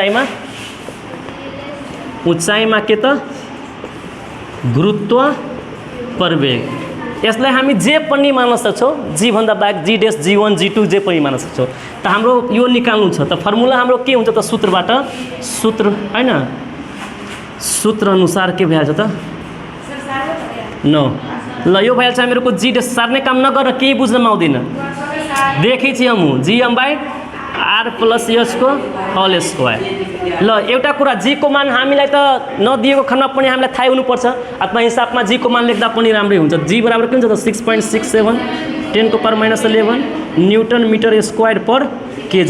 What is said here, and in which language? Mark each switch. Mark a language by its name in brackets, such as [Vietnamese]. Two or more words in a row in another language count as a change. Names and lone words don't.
[Nepali] उचाइमा के त गुरुत्व प्रवेग यसलाई हामी जे पनि मान्न सक्छौँ जी भन्दा बाहेक जीडेस जी1 जी2 जे पनि मान्न सक्छौँ त हाम्रो यो निकाल्नु छ त फर्मुला हाम्रो के हुन्छ त सूत्र हैन सूत्र अनुसार के भइहाल्छ त ल यो भइहाल्छ हामीहरूको जीडेस सार्ने काम नगर केही बुझ्नमा आउँदैन देखै छि हम g/r + h को [English] whole square [Nepali] ल एउटा कुरा g को मान हामीलाई त नदिएको खण्डमा पनि हामीलाई थाहै हुनुपर्छ अथवा हिसाबमा g को मान लेख्दा पनि राम्रै हुन्छ g बराबर के हुन्छ त 6.67 10 को पावर -11 [English] newton meter square per kg